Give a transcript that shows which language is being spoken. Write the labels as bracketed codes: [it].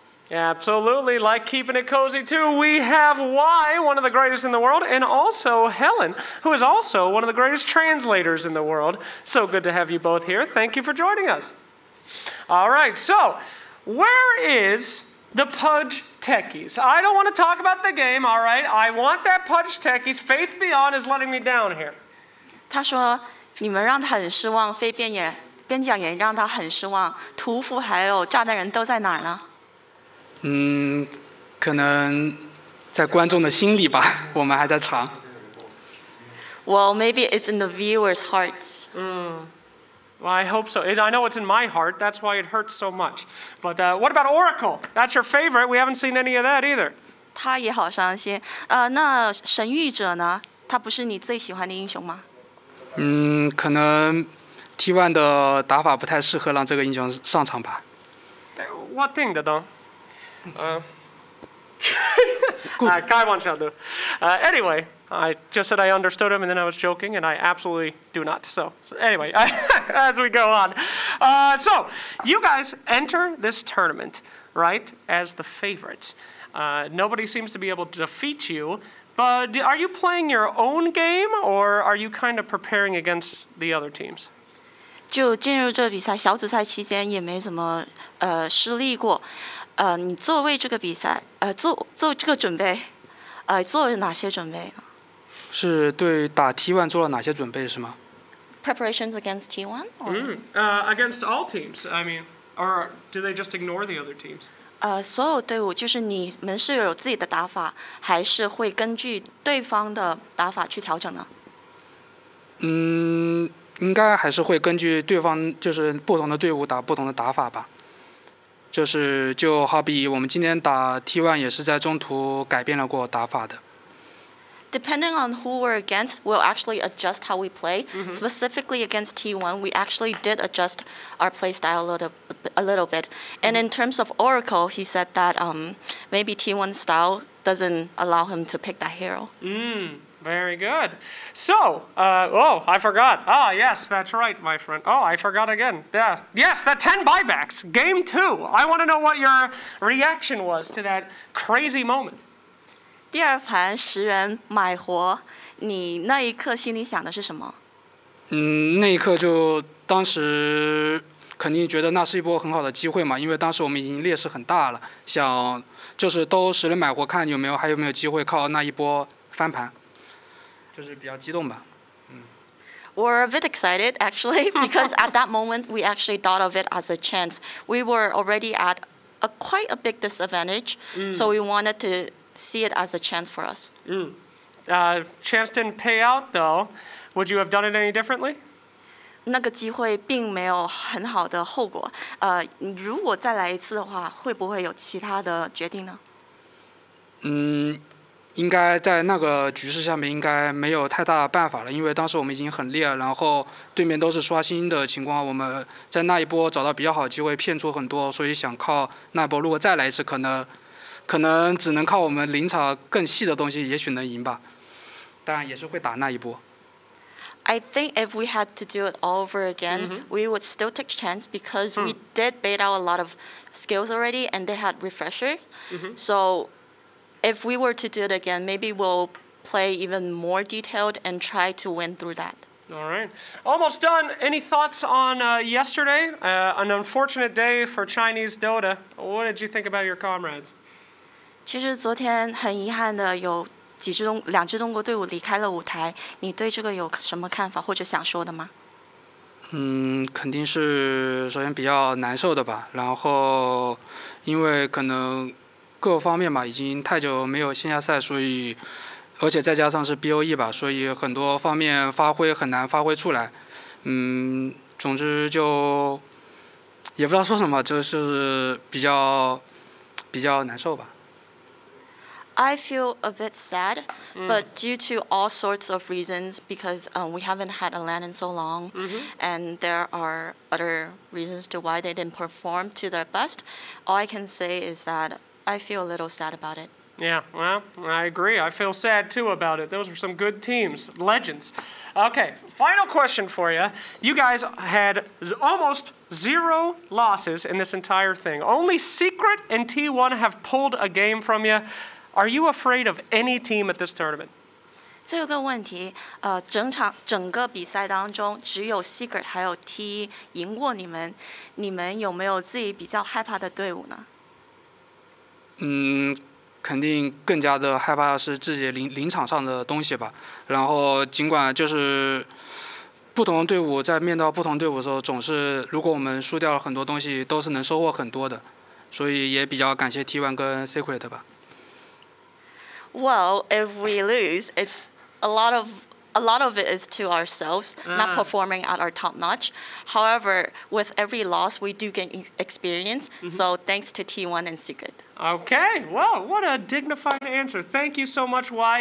[en] Absolutely, like keeping it cozy too. We have Y, one of the greatest in the world, and also Helen, who is also one of the greatest translators in the world. So good to have you both here. Thank you for joining us. All right, so where is the Pudge Techies? I don't want to talk about the game, all right? I want that Pudge Techies. Faith Beyond is letting me down here. [zh] 他说你们让他很失望，非边疆也让他很失望，屠夫还有炸弹人都在哪儿呢？可能在观众的心里吧，我们还在查。 [en] Well, maybe it's in the viewers' hearts. Well, I hope so. I know it's in my heart. That's why it hurts so much. But what about Oracle? That's your favorite. We haven't seen any of that either. [zh] 他也好伤心。那神谕者呢？他不是你最喜欢的英雄吗？可能 T1 的打法不太适合让这个英雄上场吧。 [en] What thing [zh] 的呢开玩笑的。 [en] Anyway, I just said I understood him, and then I was joking, and I absolutely do not. So anyway, as we go on. So you guys enter this tournament, right, as the favorites. Nobody seems to be able to defeat you. But are you playing your own game, or are you kind of preparing against the other teams? [zh] 就进入这个比赛，小组赛期间也没怎么失利过。你做为这个比赛，做这个准备，做了哪些准备呢？是对打 T1 做了哪些准备是吗 [en] ？Preparations against T1? Against all teams, I mean, or do they just ignore the other teams? [zh] 所有队伍就是你们是有自己的打法，还是会根据对方的打法去调整呢？应该还是会根据对方就是不同的队伍打不同的打法吧。就好比我们今天打 T1 也是在中途改变了过打法的。 [en] Depending on who we're against, we'll actually adjust how we play. Specifically against T1, we actually did adjust our play style a little bit. And in terms of Oracle, he said that maybe T1 style doesn't allow him to pick that hero. Very good. So, I forgot. Yes, that's right, my friend. I forgot again. Yeah. Yes, the 10 buybacks. Game 2. I want to know what your reaction was to that crazy moment. [zh] 第二盘10人买活，你那一刻心里想的是什么？那一刻就当时肯定觉得那是一波很好的机会嘛，因为当时我们已经劣势很大了，想就是都10人买活，看还有没有机会靠那一波翻盘，就是比较激动吧。 [en] We're a bit excited actually because at that moment we actually thought of it as a chance. We were already at quite a big disadvantage, so we wanted to see it as a chance for us. Chance didn't pay out though. Would you have done it any differently? [zh] 那个机会并没有很好的后果。如果再来一次的话，会不会有其他的决定呢？应该在那个局势下面应该没有太大的办法了，因为当时我们已经很劣了，然后对面都是刷新的情况，我们在那一波找到比较好的机会，骗出很多，所以想靠那一波，如果再来一次，可能只能靠我们临场更细的东西，也许能赢吧。当然也是会打那一波。 [en] I think if we had to do it all over again, we would still take chance because we did bait out a lot of skills already, and they had refreshers. So if we were to do it again, maybe we'll play even more detailed and try to win through that. All right. Almost done. Any thoughts on yesterday? An unfortunate day for Chinese Dota. What did you think about your comrades? [zh] 其实昨天很遗憾的有2支中国队伍离开了舞台，你对这个有什么看法或者想说的吗？肯定是首先比较难受的吧，然后因为可能各方面吧已经太久没有线下赛，所以而且再加上是 BOE 吧，所以很多方面很难发挥出来。总之就也不知道说什么，就是比较难受吧。 [en] I feel a bit sad, but due to all sorts of reasons, because we haven't had a LAN in so long, and there are other reasons to why they didn't perform to their best, all I can say is that I feel a little sad about it. Yeah, well, I agree. I feel sad too about it. Those were some good teams, legends. Okay, final question for you. You guys had almost 0 losses in this entire thing. Only Secret and T1 have pulled a game from you. Are you afraid of any team at this tournament? [zh] 最后一个问题，整个比赛当中，只有 Secret 还有 T 赢过你们，你们有没有自己比较害怕的队伍呢？肯定更加的害怕是自己临场上的东西吧。然后尽管就是不同的队伍在面对不同队伍的时候，总是如果我们输掉了很多东西，都是能收获很多的，所以也比较感谢 T1 跟 Secret 吧。 [en] Well, if we lose, it's a lot of a lot of it is to ourselves, not performing at our top notch. However, with every loss, we do gain experience. So thanks to T1 and Secret. Okay, well, what a dignified answer. Thank you so much, Y.